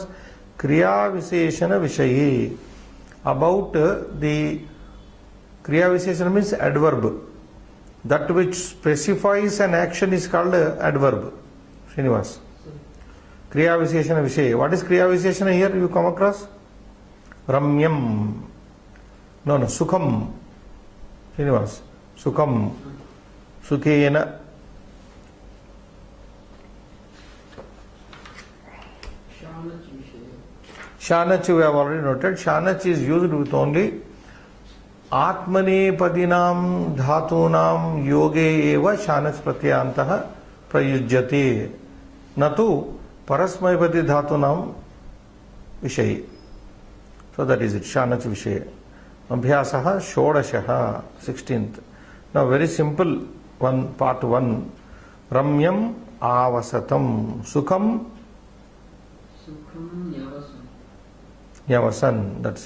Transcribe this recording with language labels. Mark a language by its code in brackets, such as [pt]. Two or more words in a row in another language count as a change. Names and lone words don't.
[sa] Kriya Viseshana Vishayi. [en] About the [sa] Kriya Viseshana [en] means adverb. That which specifies an action is called adverb. Srinivas. [sa] Kriya Viseshana Vishayi. [en] What is [sa] Kriya Viseshana [en] here you come across? [sa] Ramyam. No, Sukham. Srinivas. Sukham. Sukhena. [en] Shanach we have already noted. [sa] Shanach [en] is used with only [sa] Atmane Padinam Dhatunam Yoge Eva Shanach Pratyantaha Prayujyate Natu Parasmaipati Dhatunam Vishayi. [en] So that is it. [sa] Shanach Vishayi. Abhyasaha Shodashaha 16th. [en] Now very simple one, part 1. [sa] Ramyam Avasatam Sukham Yavasan, [en] that's it.